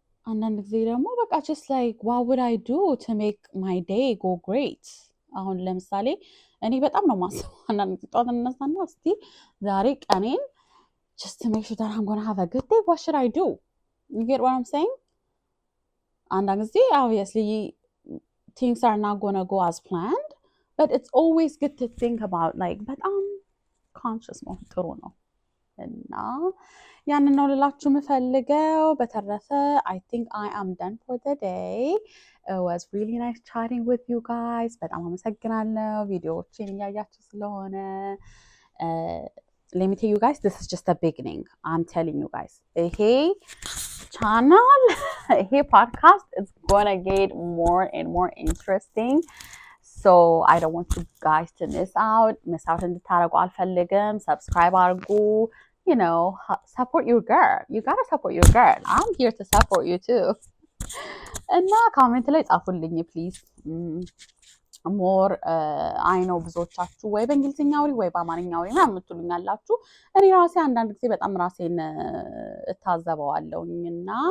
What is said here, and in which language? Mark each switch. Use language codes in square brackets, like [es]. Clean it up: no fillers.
[am] አንዳንድ ጊዜ ደግሞ በቃ [en] just like what would I do to make my day go great? [am] አሁን ለምሳሌ እኔ በጣም ነው ማስበው አንዳንድ ጊዜ ጠዋት እነሳና እስቲ ዛሬ ቀኔን [en] just to make sure that I'm going to have a good day, what should I do? You get what I'm saying? [am] አንዳንድ ጊዜ [en] obviously things are not going to go as planned, but it's always good to think about like [am] በጣም [en] conscious [am] መሆን ጥሩ ነው። እና ያንን ነው ልላችሁ የምፈልገው። በተረፈ [en] I think I am done for the day. It was really nice chatting with you guys. [am] በጣም አመሰግናለሁ ቪዲዮዎችን እያያችሁ ስለሆነ። [en] Let me tell you guys, this is just the beginning. I'm telling you guys. [am] ይሄ [en] channel, ይሄ podcast is gonna get more and more interesting. So I don't want you guys to miss out [am] እንድታረጉ አልፈልግም። [en] Subscribe [am] አድርጉ. [en] You know, support your girl. You gotta support your girl. I'm here to support you too. [am] እና ኮሜንት ላይ ጻፉልኝ ፕሊዝ። ሞር አይ ነው ብዙዎቻችሁ ወይ በእንግሊዝኛ አውሪ ወይ በአማርኛ አውሪ ምናምን የምትሉኝ አላችሁ። እኔ ራሴ አንዳንድ ጊዜ በጣም ራሴን እታዘበዋለሁኝ እና